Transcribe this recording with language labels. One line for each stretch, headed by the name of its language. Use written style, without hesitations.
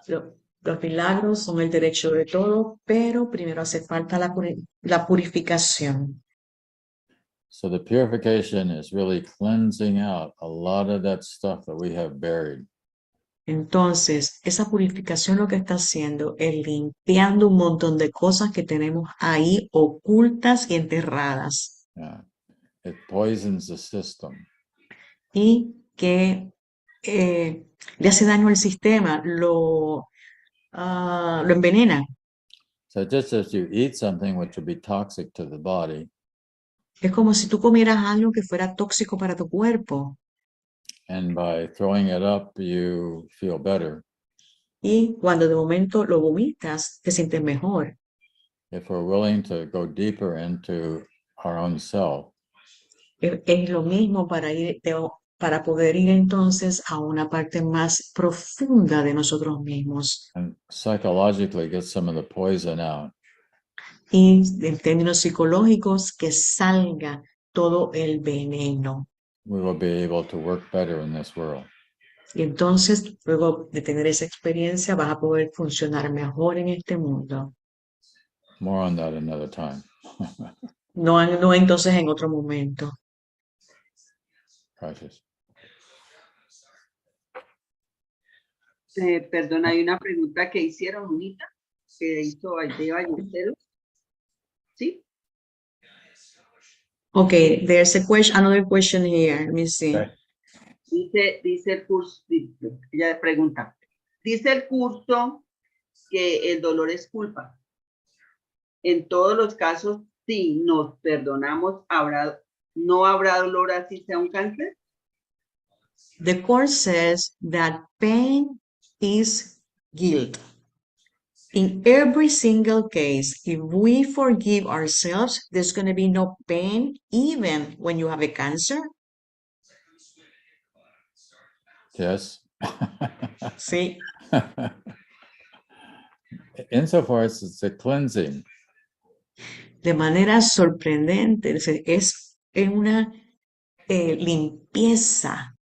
Spanish: los milagros son el derecho de todo, pero primero hace falta la purificación.
English: So the purification is really cleansing out a lot of that stuff that we have buried.
Spanish: Entonces, esa purificación lo que está haciendo es limpiando un montón de cosas que tenemos ahí ocultas y enterradas.
English: Yeah. It poisons the system.
Spanish: Y que le hace daño al sistema, lo envenena.
English: So just as you eat something which would be toxic to the body,
Spanish: Es como si tú comieras algo que fuera tóxico para tu cuerpo
English: and by throwing it up, you feel better.
Spanish: y cuando de momento lo vomitas, te sientes mejor.
English: If we're willing to go deeper into our own self,
Spanish: Es lo mismo para poder ir entonces a una parte más profunda de nosotros mismos.
English: and psychologically get some of the poison out,
Spanish: Y en términos psicológicos, que salga todo el veneno.
English: we will be able to work better in this world.
Spanish: Y entonces, luego de tener esa experiencia, vas a poder funcionar mejor en este mundo.
English: More on that another time.
Spanish: No entonces en otro momento. Gracias. Perdón, hay una pregunta que hicieron, Unita, que hizo de Ballesteros. ¿Sí?
English: Okay, there's another question here. Let me see. Okay.
Spanish: Dice el curso, ella pregunta, dice el curso que el dolor es culpa. En todos los casos, si nos perdonamos, no habrá dolor así sea un cáncer.
English: The course says that pain is guilt. In every single case, if we forgive ourselves, there's going to be no pain, even when you have a cancer. Yes.
Spanish: Sí,
English: Insofar as it's a cleansing,
Spanish: de manera sorprendente, es una limpieza.